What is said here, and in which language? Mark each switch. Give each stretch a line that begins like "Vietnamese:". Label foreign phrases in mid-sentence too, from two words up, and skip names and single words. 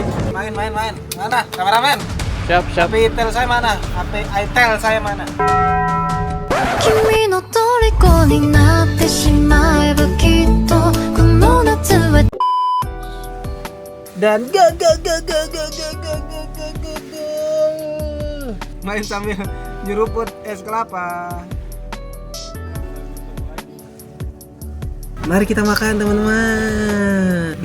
Indonesian: Main. Mana? Kameramen? Siap. HP Itel saya mana? HP Itel saya mana?
Japanese: 君の虜になってしまえばきっとこの夏は
Indonesian: Dan main sambil nyeruput es kelapa. Mari kita makan teman-teman.